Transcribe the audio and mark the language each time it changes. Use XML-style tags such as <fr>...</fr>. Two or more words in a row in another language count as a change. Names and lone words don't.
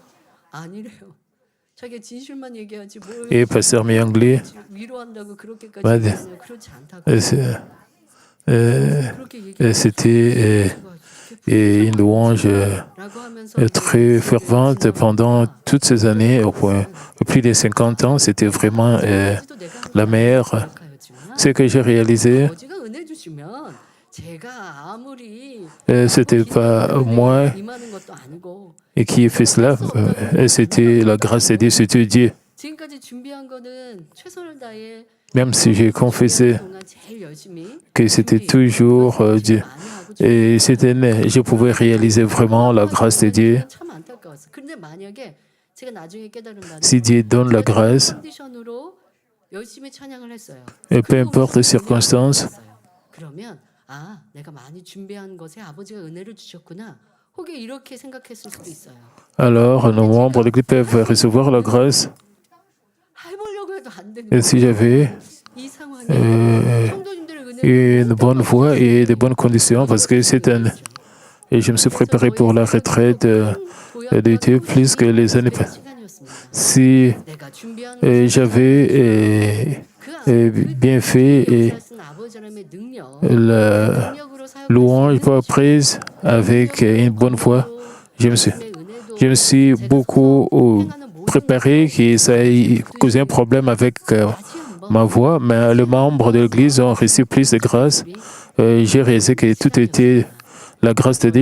<fr>Et pasteur Miang m'a dit, c'était une louange très fervente pendant toutes ces années, au plus de 50 ans. C'était vraiment la meilleure. Ce que j'ai réalisé, c'était pas moi qui ai fait cela, c'était la grâce de Dieu, c'était Dieu.</fr> <ko>지금까지 준비한 거는 최선을 다해</ko> <fr>Même si j'ai confessé</fr> <ko>동안 제일 열심히</ko> <fr>que c'était toujours Dieu.</fr> <ko>많이 하고</ko> <fr>Et je pouvais réaliser vraiment la grâce de Dieu.</fr> <ko>참 안타까웠어. 근데 만약에 제가 나중에 깨달은 바는</ko> <fr>Si Dieu donne la grâce,</fr> <ko>컨디션으로 열심히 찬양을 했어요.</ko> <fr>et peu importe les circonstances,</fr> <ko>그러면 아, 내가 많이 준비한 것에 아버지가 은혜를 주셨구나. 혹여 이렇게 생각했을 수도 있어요.</ko> <fr>alors nos membres de l'église peuvent recevoir la grâce.</fr> <ko>해보려고 해도 안 되는</ko> <fr>Et si j'avais</fr> <ko>이 상황에 euh, 성도님들의 은혜를</ko> <fr>une bonne voie et de bonnes conditions, parce que c'est un... Et je me suis préparé pour la retraite d'été plus que les années passées. Si</fr> <ko>내가 준비한</ko> <fr>j'avais bien fait et</fr> <ko>아버지 하나님의 능력,</ko> <fr>la</fr> <ko>능력으로 사용할</ko> <fr>louange pas prise avec une bonne foi, je me suis beaucoup préparé que ça ait causé un problème avec ma voix, mais les membres de l'Église ont reçu plus de grâce. J'ai réalisé que tout était la grâce de Dieu.</fr>